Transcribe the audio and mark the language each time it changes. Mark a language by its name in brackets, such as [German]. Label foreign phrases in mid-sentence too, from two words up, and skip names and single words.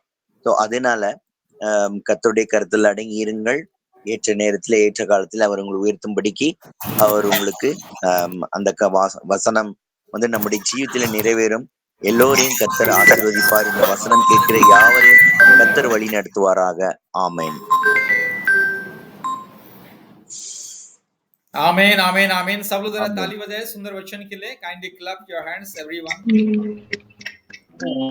[Tamil] ஸோ அதனால கர்த்தருடைய கருத்தில் அடங்கி இருங்கள். ஏற்ற நேரத்துல ஏற்ற காலத்துல அவர் உங்களை உயர்த்தும்படிக்கு அவர் உங்களுக்கு அந்த வசனம் நம்முடைய ஜீவியத்துல நிறைவேறும். எல்லோரையும் கர்த்தர் ஆசீர்வதிப்பார். இந்த வசனம் கேட்கிற யாவரையும் கர்த்தர் வழி நடத்துவாராக. ஆமென். [Hindi] आमेन आमेन आमेन. सब लोग जरा ताली बजाए सुंदर वचन के लिए. [English] Kindly clap your hands everyone.